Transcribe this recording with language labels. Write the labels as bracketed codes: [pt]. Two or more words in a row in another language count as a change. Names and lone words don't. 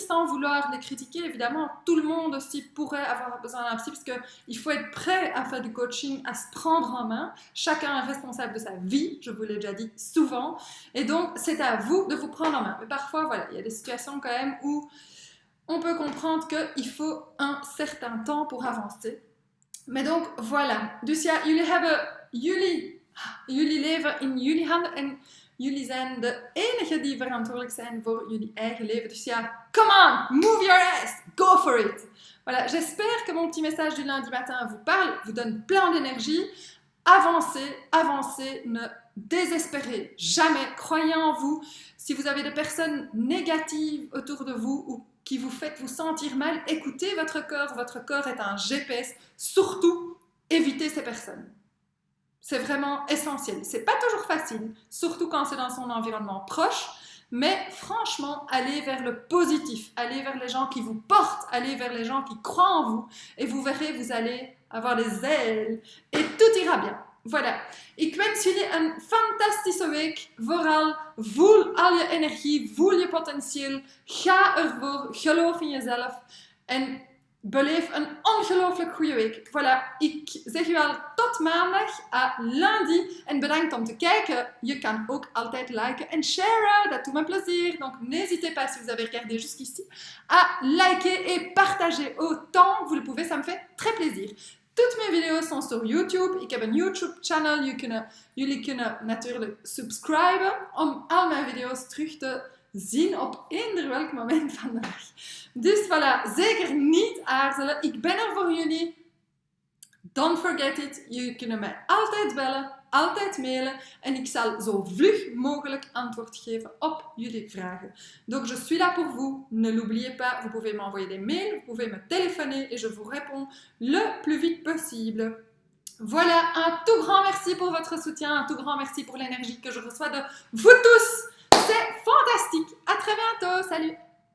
[fr] sans vouloir les critiquer, évidemment tout le monde aussi pourrait avoir besoin d'un psy parce qu'il faut être prêt à faire du coaching, à se prendre en main, chacun est responsable de sa vie, je vous l'ai déjà dit souvent et donc c'est à vous de vous prendre en main, mais parfois voilà, il y a des situations quand même où on peut comprendre qu'il faut un certain temps pour avancer, mais donc voilà, [nl] dus ja, jullie leven in jullie handen en jullie zijn de enigen die verantwoordelijk zijn voor jullie eigen leven. Dus ja, [en] come on, move your ass, go for it. [fr] Voilà, j'espère que mon petit message du lundi matin vous parle, vous donne plein d'énergie. Avancez, avancez, ne désespérez jamais, croyez en vous. Si vous avez des personnes négatives autour de vous ou qui vous faites vous sentir mal, écoutez votre corps est un GPS. Surtout, évitez ces personnes. C'est vraiment essentiel. C'est pas toujours facile, surtout quand c'est dans son environnement proche, mais franchement, allez vers le positif, allez vers les gens qui vous portent, allez vers les gens qui croient en vous, et vous verrez, vous allez avoir les ailes, et tout ira bien. Voilà. [nl] Ik wens jullie een fantastische week. Vooral voel al je energie, voel je potentieel, ga ervoor, geloof in jezelf, en beleef een ongelooflijk goede week. Voilà, ik zeg u al tot maandag, [fr] à lundi. [nl] En bedankt om te kijken. Je kan ook altijd liken en sharen, dat doet me plaisir. [fr] Donc n'hésitez pas, si vous avez regardé jusqu'ici, à liker et partager autant que vous le pouvez. Ça me fait très plaisir. Toutes mes video's sont sur YouTube. [nl] Ik heb een YouTube-channel. Jullie kunnen natuurlijk subscriben om al mijn video's terug te zien op eender welk moment van de dag. Dus voilà, zeker niet aarzelen. Ik ben er voor jullie. [en] Don't forget it. [nl] Jullie kunnen mij altijd bellen, altijd mailen en ik zal zo vlug mogelijk antwoord geven op jullie vragen. [fr] Donc je suis là pour vous. Ne l'oubliez pas, vous pouvez m'envoyer des mails, vous pouvez me téléphoner et je vous réponds le plus vite possible. Voilà, un tout grand merci pour votre soutien, un tout grand merci pour l'énergie que je reçois de vous tous. C'est fantastique. À très bientôt. Salut.